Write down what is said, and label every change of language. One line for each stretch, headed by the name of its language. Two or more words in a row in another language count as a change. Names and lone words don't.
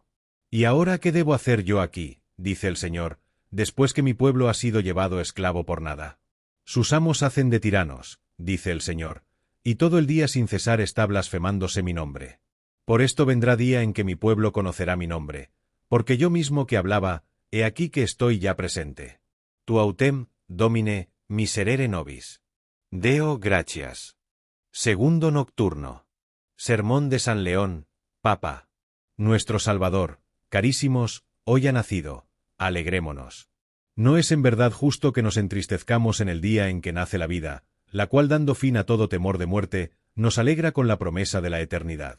Spanish: ¿Y ahora qué debo hacer yo aquí? Dice el Señor, después que mi pueblo ha sido llevado esclavo por nada. Sus amos hacen de tiranos, dice el Señor, y todo el día sin cesar está blasfemándose mi nombre. Por esto vendrá día en que mi pueblo conocerá mi nombre, porque yo mismo que hablaba, he aquí que estoy ya presente.
Latin: Tu autem, Domine, miserere nobis. Deo gratias.
Spanish: Segundo nocturno. Sermón de San León, Papa. Nuestro Salvador, carísimos, hoy ha nacido, alegrémonos. No es en verdad justo que nos entristezcamos en el día en que nace la vida, la cual dando fin a todo temor de muerte, nos alegra con la promesa de la eternidad.